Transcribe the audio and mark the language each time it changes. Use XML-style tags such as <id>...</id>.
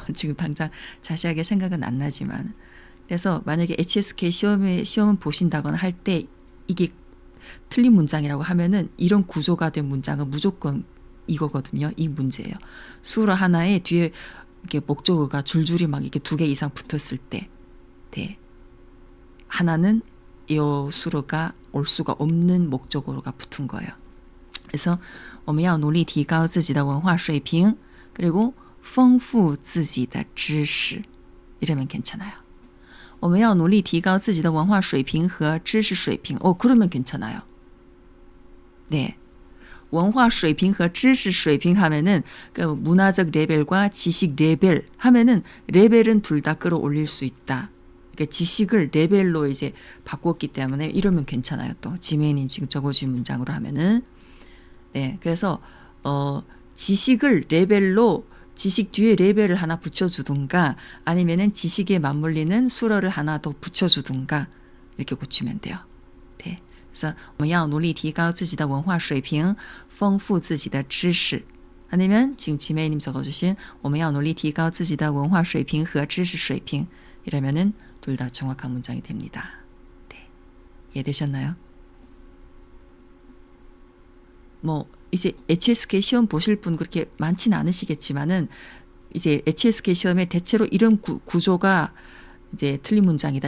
<ko>지금 당장 자세하게 생각은 안 나지만. 그래서 만약에 HSK 시험을 보신다거나 할 때 이게 틀린 문장이라고 하면은 이런 구조가 된 문장은 무조건 이거거든요. 이 문제예요. 수로 하나에 뒤에 이렇게 목적어가 줄줄이 막 이렇게 2개 이상 붙었을 때, 네. 하나는 이 수로가 올 수가 없는 목적어가 붙은 거예요.</ko> <zh>그래서 我们要努力提高自己的文化水平 그리고 丰富自己的知识</zh> <ko>이러면 괜찮아요.</ko> <zh>我们要努力提高自己的文化水平和知识水平.</zh> <ko>그러면 괜찮아요. 네.</ko> <zh>文化水平和知识水平</zh> <ko>하면은 그 문화적 레벨과 지식 레벨 하면은 레벨은 둘 다 끌어올릴 수 있다. 그러니까 지식을 레벨로 이제 바꿨기 때문에 이러면 괜찮아요. 또 지메이님 지금 적어주신 문장으로 하면은 네, 그래서 지식을 레벨로 지식 뒤에 레벨을 하나 붙여주든가 아니면은 지식에 맞물리는 수로를 하나 더 붙여주든가 이렇게 고치면 돼요. 네, 그래서</ko> <zh>我们要努力提高自己的文化水平，丰富自己的知识。</zh> <ko>아니면 지금 지메이님 적어주신</ko> <zh>我们要努力提高自己的文化水平和知识水平</zh> <ko>이러면은 둘 다 정확한 문장이 됩니다. 네, 이해되셨나요? 뭐 이제 HSK 시험 보실 분 그렇게 많지는 않으시겠지만은 이제 HSK 시험에 대체로 이런 구조가 이제 틀린 문장이다.</ko>